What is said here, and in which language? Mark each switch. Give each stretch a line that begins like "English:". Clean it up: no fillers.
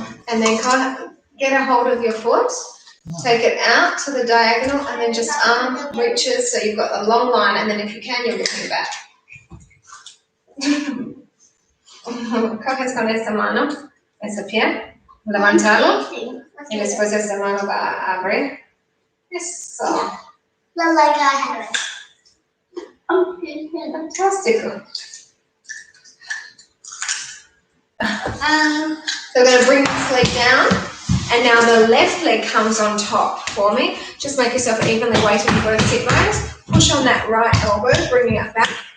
English: and then kind of get a hold of your foot, take it out to the diagonal, and then just arm reaches so you've got a long line, and then if you can, you're looking back.
Spanish: Coges con esta mano, ese pie, levantarlo, y después esta mano va a abrir. Eso.
English: Not like I have it.
Spanish: Fantastico.
English: So we're going to bring this leg down, and now the left leg comes on top for me. Just make yourself evenly weighted on both sit bones. Push on that right elbow, bringing it back.